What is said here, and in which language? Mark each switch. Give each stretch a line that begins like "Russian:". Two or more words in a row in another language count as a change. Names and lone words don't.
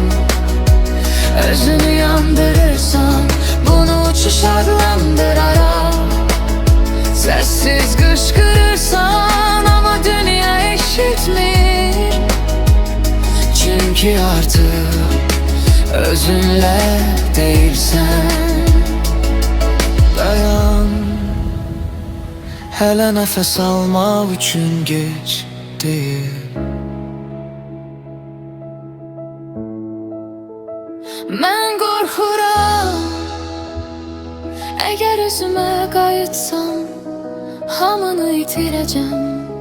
Turkish: Özünü yandırırsan bunu uçuş adlandırarak, sessiz kışkırırsan ama dünya eşitmir. Çünkü artık özünle değilsen.
Azerbaijani: Dayan, hələ nəfəs almaq üçün geç deyil. Mən qorxuram, əgər özümə qayıtsam hamını itirəcəm.